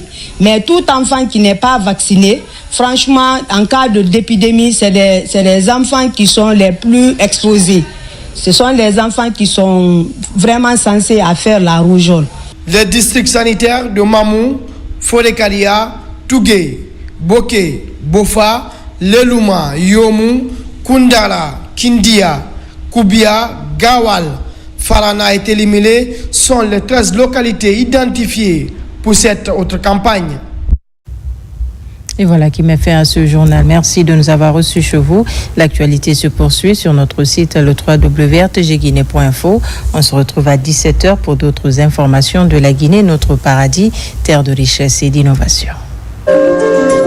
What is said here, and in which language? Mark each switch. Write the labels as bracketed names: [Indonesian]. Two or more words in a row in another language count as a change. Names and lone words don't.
[French] Mais tout enfant qui n'est pas vacciné, franchement, en cas d'épidémie, c'est les enfants qui sont les plus exposés. Ce sont les enfants qui sont vraiment censés faire la rougeole. Les districts sanitaires de Mamou, Forêt-Kalia, Tougué, Boké, Bofa, Lelouma, Yomou, Koundara, Kindia, Koubia, Gawal, Farana et Télimélé sont les 13 localités identifiées pour cette autre campagne. Et voilà qui met fin à ce journal. Merci de nous avoir reçus chez vous. L'actualité se poursuit sur notre site le www.rtgguinée.info. On se retrouve à 17h pour d'autres informations de la Guinée, notre paradis, terre de richesse et d'innovation.